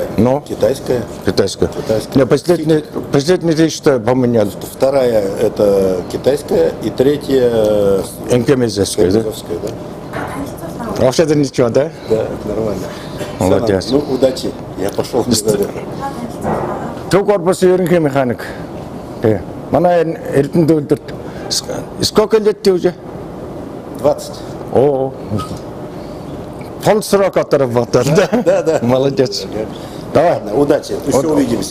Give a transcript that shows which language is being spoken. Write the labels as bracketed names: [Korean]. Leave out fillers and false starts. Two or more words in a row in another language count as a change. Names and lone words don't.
[Russian] Ну? Китайская. Китайская. Нет, последний 3 что поменяли. Вторая это китайская и третья инкемезевская, да? Да. Вообще-то ничего, да? Да, нормально. Молодец. Ну, удачи. Я пошел. [Mongolian] Two корпус ерөнхий механик. Манай эрдэнэ үйлдвэрт [Russian] сколько лет ты уже? 20. О, пол срок отработал, да? Да. Молодец. Давай. Ладно, удачи. Еще увидимся.